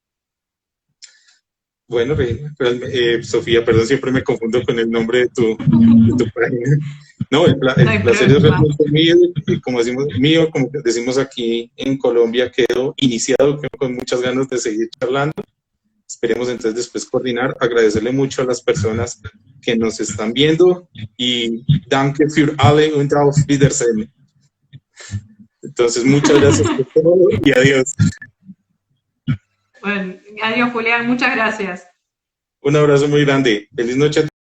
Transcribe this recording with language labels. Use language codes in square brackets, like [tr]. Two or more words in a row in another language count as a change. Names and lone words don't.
[es] Bueno, Sofía, perdón, siempre me confundo con el nombre de tu página. No, No el hay placer es problema. realmente mío, y como decimos, mío, como decimos aquí en Colombia, quedo iniciado con muchas ganas de seguir charlando. Esperemos entonces después coordinar, agradecerle mucho a las personas que nos están viendo y [de] danke für alle und auf Wiedersehen. [es] Entonces, muchas gracias por todo y adiós. Bueno, adiós Julián, muchas gracias. Un abrazo muy grande. Feliz noche a